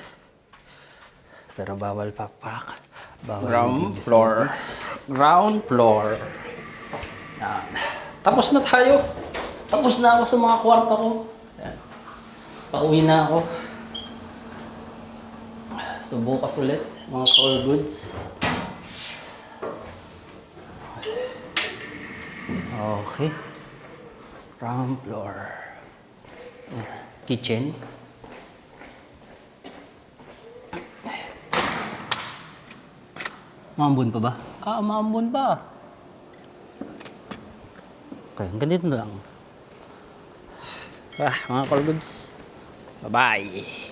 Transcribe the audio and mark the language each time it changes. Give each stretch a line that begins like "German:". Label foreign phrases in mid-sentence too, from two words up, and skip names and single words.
Filipino: Pero bawal pakpak. Bawal Ground video sa floor.
English: office. Ground floor. Yan.
Filipino: Tapos na tayo. Tapos na ako sa mga kwarto ko. Yan. Pauwi na ako. So bukas ulit, mga
English: call goods.
Filipino: Okay.
English: Ground floor. Kitchen.
Filipino: Maambon pa ba? Maambon pa. Okay, ganito na lang. Mga
English: call goods.
Filipino: Bye-bye.